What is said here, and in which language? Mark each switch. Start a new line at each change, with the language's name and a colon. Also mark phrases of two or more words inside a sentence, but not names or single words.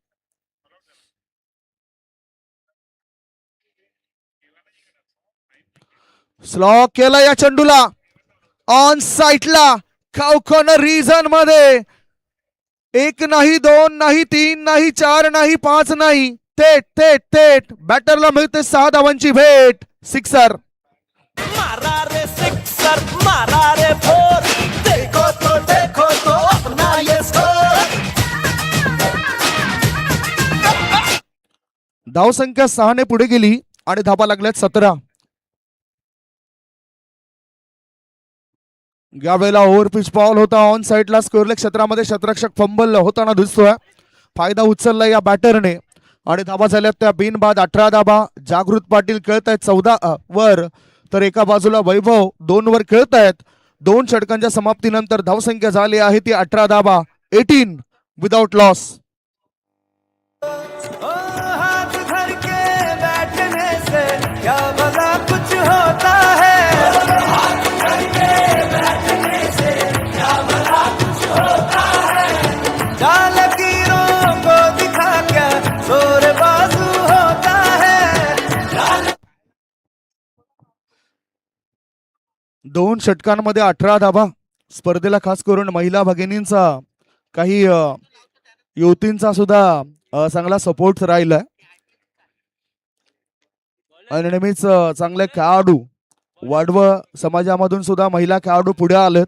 Marathi: स्लॉक केला या चेंडूला ऑन साईटला
English: corner region
Marathi: मध्ये. 1 नाही, 2 नाही, 3 नाही, 4 नाही, 5 नाही, थेट बॅटरला मिळते 6 धावांची भेट. सिक्सर.
Hindi: मारा रे सिक्सर, मारा रे फोर, देखो तो अपना ये स्कोर.
Marathi: धावसंख्या 6 ने पुढे गेली आणि धाबा लागल्यात 17. यावेळेला
English: over pitch ball
Marathi: होता ऑन साईडला स्क्वेअरलेग क्षेत्रामध्ये. क्षेत्ररक्षक फंबल होताना दिसतोय. फायदा उचलला या बॅटरने आणि धाबा झाल्यात त्या बिनबाद 18 धाबा. जागृत पाटील खेळत आहेत 14 वर, तर एका बाजूला वैभव 2 वर खेळत आहेत. 2 षटकांच्या समाप्तीनंतर धावसंख्या झाली आहे ती 18 धाबा.
English: 18 without loss.
Hindi: ओ हाथ धर के बैठने से क्या भला कुछ होता है. हाथ धर के बैठने से क्या भला कुछ होता है. जाल लकीरों को दिखा क्या जोर बाजू होता है.
Marathi: 2 षटकांमध्ये 18 धाबा. स्पर्धेला खास करून महिला भगिनींचा, काही युवतींचा सुद्धा चांगला सपोर्ट राहिलाय आणि नेहमीच चांगले खेळाडू वाढव समाजामधून सुद्धा महिला खेळाडू पुढे आलेत.